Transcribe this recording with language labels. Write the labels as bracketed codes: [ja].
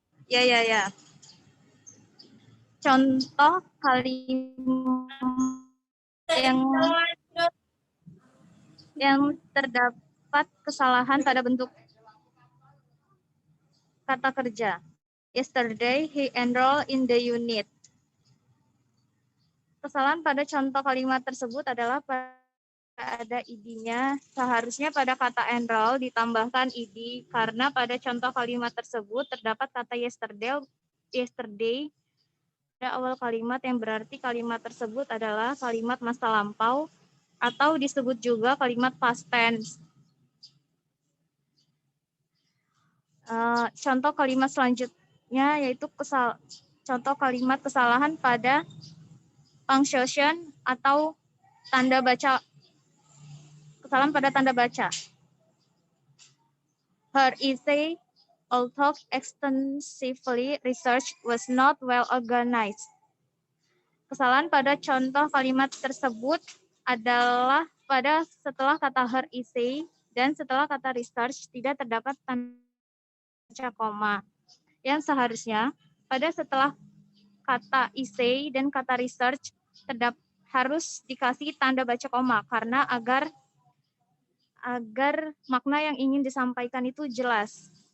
[id] Ya. Contoh kalimat yang terdapat kesalahan pada bentuk kata kerja. [en] Yesterday, he enrolled in the unit. [id] Kesalahan pada contoh kalimat tersebut adalah pada ada id-nya, seharusnya pada kata enroll ditambahkan id karena pada contoh kalimat tersebut terdapat kata yesterday pada awal kalimat yang berarti kalimat tersebut adalah kalimat masa lampau atau disebut juga kalimat past tense. Contoh kalimat selanjutnya yaitu contoh kalimat kesalahan pada punctuation atau tanda baca, kesalahan pada tanda baca. Her essay, although extensively researched, was not well organized. Kesalahan pada contoh kalimat tersebut adalah pada setelah kata her essay dan setelah kata research tidak terdapat tanda baca koma. Yang seharusnya pada setelah kata essay dan kata research harus dikasih tanda baca koma karena agar makna yang ingin disampaikan itu jelas.